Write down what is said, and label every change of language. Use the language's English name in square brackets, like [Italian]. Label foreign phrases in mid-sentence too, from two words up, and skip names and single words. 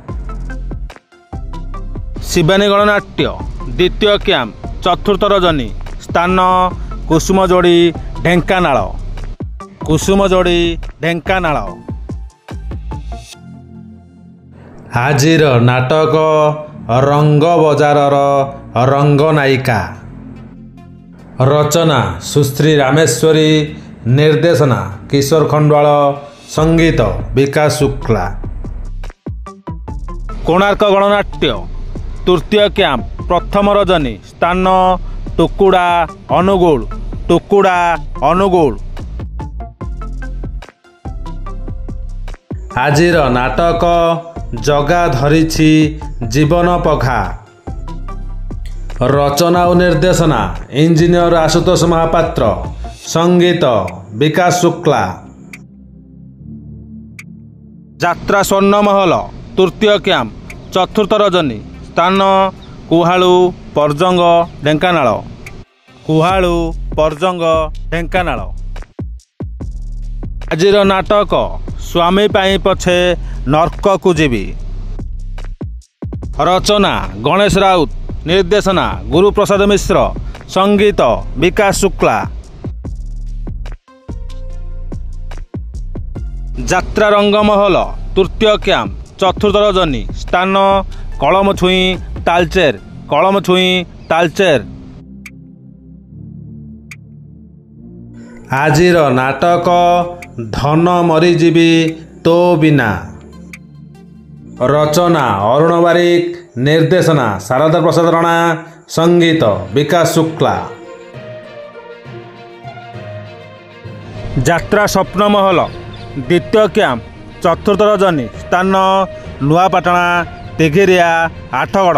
[Odia] ଶିବାନୀ ଗଣନାଟ୍ୟ ଦ୍ୱିତୀୟ କ୍ୟାମ୍ପ ଚତୁର୍ଥ ରଜନୀ ସ୍ଥାନ କୁସୁମଯୋଡ଼ି ଢେଙ୍କାନାଳ। कुसुमजोड़ी ढेंकानाल। ଆଜିର ନାଟକ ରଙ୍ଗ ବଜାରର ରଙ୍ଗନାୟିକା। रचना सुश्री रामेश्वरी, निर्देशना किशोर खंडवाल, संगीत विकास शुक्ला। କୋଣାର୍କ ଗଣନାଟ୍ୟ ତୃତୀୟ କ୍ୟାମ୍ପ ପ୍ରଥମ ରଜନୀ ସ୍ଥାନ ଟୁକୁଡ଼ା ଅନୁଗୁଳ। टुकुड़ा अनुगुल। ଆଜିର ନାଟକ ଜଗା ଧରିଛି ଜୀବନ ପଘା। रचना और निर्देशना इंजीनियर आशुतोष महापात्र, संगीत विकास शुक्ला। ଯାତ୍ରା ସ୍ୱର୍ଣ୍ଣମହଲ ତୃତୀୟ କ୍ୟାମ୍ପ ଚତୁର୍ଥ ରଜନୀ ସ୍ଥାନ କୁହାଳୁ ପରଜଙ୍ଗ ଢେଙ୍କାନାଳ। कुहालू परजंग ढेंकानाल। ଆଜିର ନାଟକ ସ୍ୱାମୀ ପାଇଁ ପଛେ ନର୍କକୁ ଯିବି। रचना गणेश राउत, निर्देशना गुरुप्रसाद मिश्र, संगीत विकास शुक्ला। ଯାତ୍ରା ରଙ୍ଗମହଲ ତୃତୀୟ କ୍ୟାମ୍ପ ଚତୁର୍ଥ ରଜନୀ ସ୍ଥାନ କଲମ ଛୁଇଁ ତାଳଚେର। कलम छुई तालचेर। ଆଜିର ନାଟକ ଧନ ମରିଯିବି ତୋ ବିନା। रचना अरुण बारिक, निर्देशना शारदा प्रसाद राणा, संगीत विकास शुक्ला। ଯାତ୍ରା ସ୍ୱପ୍ନମହଲ ଦ୍ୱିତୀୟ କ୍ୟାମ୍ପ ଚତୁର୍ଥ ରଜନୀ ସ୍ଥାନ ନୂଆପାଟଣା ତିଗିରିଆ ଆଠଗଡ଼।